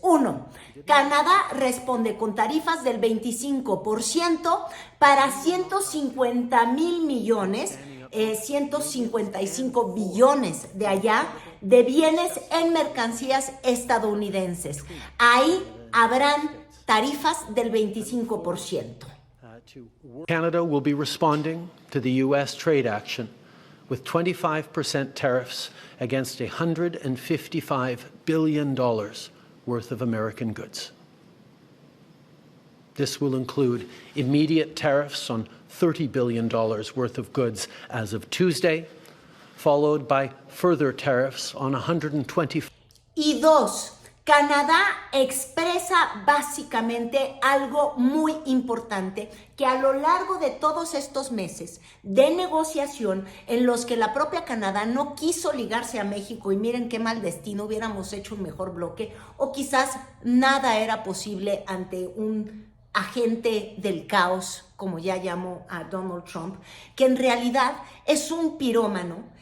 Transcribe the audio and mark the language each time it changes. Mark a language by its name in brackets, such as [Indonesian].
[Spanish] Uno, Canadá responde con tarifas del 25% para 150 mil millones, 155 billones de allá, de bienes en mercancías estadounidenses. Ahí habrán tarifas del 25%. [English] Canada will be responding to the U.S. trade action with 25% tariffs against $155 billion worth of American goods. This will include immediate tariffs on $30 billion worth of goods as of Tuesday, followed by further tariffs on 125. [Spanish] Y dos, Canadá expresa básicamente algo muy importante, que a lo largo de todos estos meses de negociación en los que la propia Canadá no quiso ligarse a México, y miren qué mal destino, hubiéramos hecho un mejor bloque, o quizás nada era posible ante un agente del caos, como ya llamó a Donald Trump, que en realidad es un pirómano